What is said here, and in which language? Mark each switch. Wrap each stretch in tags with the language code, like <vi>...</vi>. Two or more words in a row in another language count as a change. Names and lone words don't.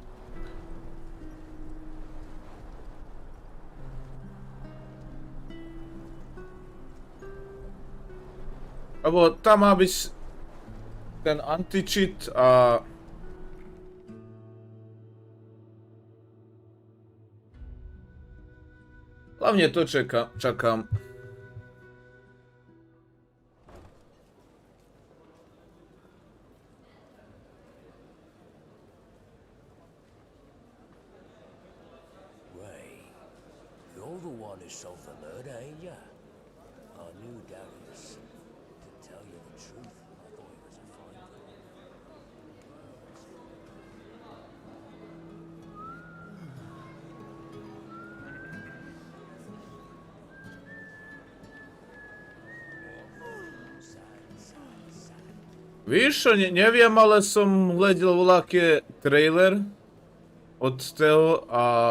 <sk>Lebo tam má byť ten anti-cheat a... Hlavne to čakám.</sk> <en>Ray, you're the one who solved the murder, ain't ya? I knew Darius. To tell you the truth, I thought he was a fine fellow.</en> <sk>Víš čo, neviem, ale som hľadil voľaký trailer od toho a</sk>